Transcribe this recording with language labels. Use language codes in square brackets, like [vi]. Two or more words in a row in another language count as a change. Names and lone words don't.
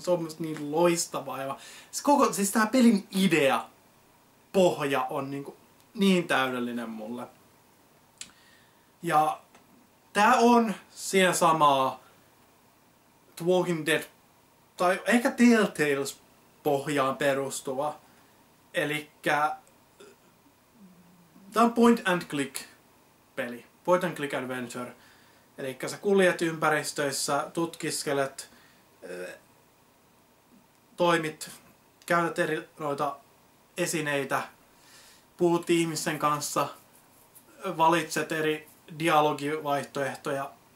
[fi] Se on myös niin loistavaa ja siis tää pelin idea, pohja on niinku niin täydellinen mulle. Ja tää on siinä samaa The Walking Dead tai ehkä Telltales pohjaan perustuva. Elikkä tää on [en] point and click [fi] peli. [en] Point and click adventure. [fi] Elikkä sä kuljet ympäristöissä, tutkiskelet, toimit, käytät eri noita esineitä, puhut ihmisten kanssa, valitset eri dialogivaihtoehtoja.